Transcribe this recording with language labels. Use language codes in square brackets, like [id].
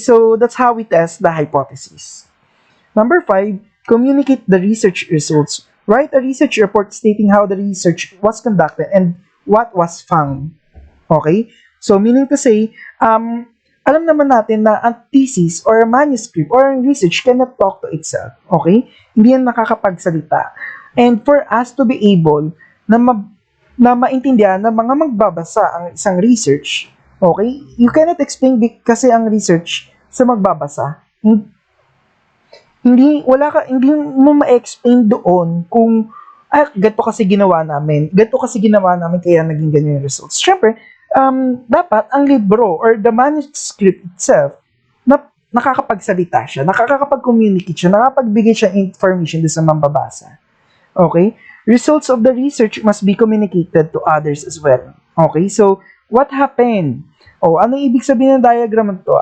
[en] So, that's how we test the hypothesis. Number 5, communicate the research results. Write a research report stating how the research was conducted and what was found. Okay? [tl] So, meaning to say, alam naman natin na ang thesis or a manuscript or ang research [en] cannot talk to itself. [tl] Okay? Hindi yan nakakapagsalita. [en] And for us to be able [tl] na maintindihan ng mga magbabasa ang isang research, okay? [en] You cannot explain [tl] kasi ang research sa magbabasa. Hindi mo ma-explain doon kung ganito kasi ginawa namin kaya naging ganyan yung results. Syempre, dapat ang libro or the manuscript itself nakakapagsalita siya, nakakapag-communicate siya, nakakapagbigay siya information doon sa mambabasa. [en] Okay? Results of the research must be communicated to others as well. Okay? So, what happened? [tl] Anong ibig sabihin ng diagram na to?